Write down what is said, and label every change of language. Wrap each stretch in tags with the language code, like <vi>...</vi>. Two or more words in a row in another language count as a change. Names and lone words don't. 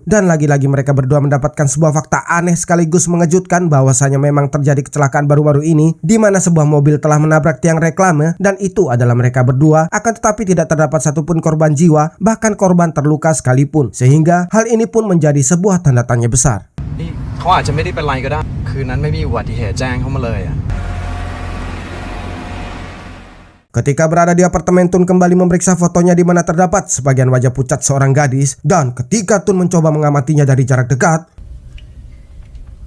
<id>Dan lagi-lagi mereka berdua mendapatkan sebuah fakta aneh sekaligus mengejutkan, bahwasanya memang terjadi kecelakaan baru-baru ini di mana sebuah mobil telah menabrak tiang reklame, dan itu adalah mereka berdua. Akan tetapi tidak terdapat satupun korban jiwa, bahkan korban terluka sekalipun, sehingga hal ini pun menjadi sebuah tanda tanya besar.</id> <th>เขาอาจจะไม่ได้เป็นไรก็ได้คืนนั้นไม่มีอุบัติเหตุแจ้งเขามาเลยอ่ะ</th> <id>Ketika berada di apartemen, Tun kembali memeriksa fotonya di mana terdapat sebagian wajah pucat seorang gadis, dan ketika Tun mencoba mengamatinya dari jarak dekat,</id>